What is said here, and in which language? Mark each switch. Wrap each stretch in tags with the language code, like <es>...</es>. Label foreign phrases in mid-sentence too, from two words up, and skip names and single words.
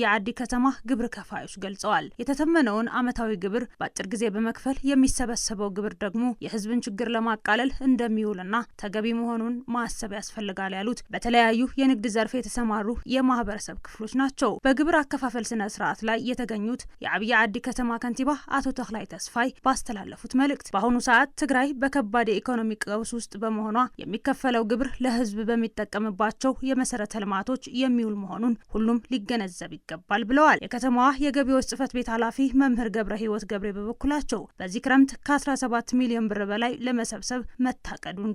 <am>ዓዲ ከተማ ግብር ከፋዮች ገልጸዋል። የተተመነውን ዓመታዊ ግብር በአጭር ጊዜ በመክፈል የሚሰበሰበው ግብር ደግሞ የህዝብን ችግር ለማቃለል እንደሚውልና ተገቢ መሆኑን ማሰብ ያስፈልጋል ያሉት በተለያዩ የንግድ ዘርፍ የተሰማሩ የማህበረሰብ ክፍሎች ናቸው። በግብር አከፋፈል ስነ ስርዓት ላይ የተገኙት የአብይ ዓዲ ከተማ ከንቲባ አቶ ተክላይ ተስፋይ ባስተላለፉት መልእክት በአሁኑ ሰዓት ትግራይ በከባድ የኢኮኖሚ ቀውስ ውስጥ በመሆኗ የሚከፈለው ግብር ለህዝብ በሚጠቀምባቸው የመሰረተ ልማቶች የሚውል መሆኑን ሁሉም ሊገነዘብ ይገባል ብለዋል። የከተማዋ የገቢዎች ጽህፈት ቤት ኃላፊ መምህር ገብረ ህይወት ገብሬ በበኩላቸው በዚህ ክረምት ከ17 ሚሊዮን ብር በላይ ለመሰብሰብ መታቀዱን</am>